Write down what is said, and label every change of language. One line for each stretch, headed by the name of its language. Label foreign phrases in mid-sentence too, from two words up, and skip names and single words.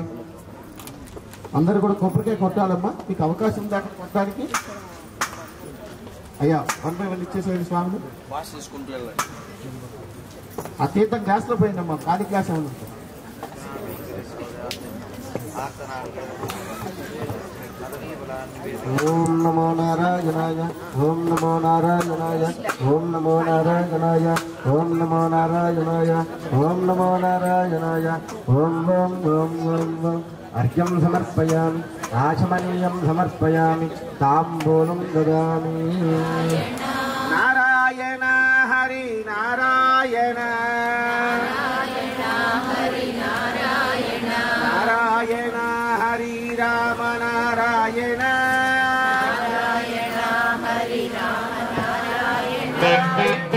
Telugu: అందరూ కూడా కొబ్బరికాయ కొట్టాలమ్మా. మీకు అవకాశం దాకా కొట్టడానికి. అయ్యా
English: 1 by 1
Telugu: ఇచ్చేసేది స్వామిని. ఆ తీర్థం గ్లాస్ లో పోయిందమ్మా. ఖాళీ గ్లాస్ ఏమన్నా.
Sanskrit: ఓం నమో నారాయణాయ. ఓం నమో నారాయణాయ. ఓం నమో నారాయణాయ. ఓం నమో నారాయణాయ. ఓం నమో నారాయణాయ. ఓం ఓం ఓం ఓం ఓం. అర్ఘ్యం సమర్పయామి. ఆచమనీయం సమర్పయామి. తాంబూలం దదామి. నారాయణ హరి నారాయణ నారాయణ హరి రామ నారాయణ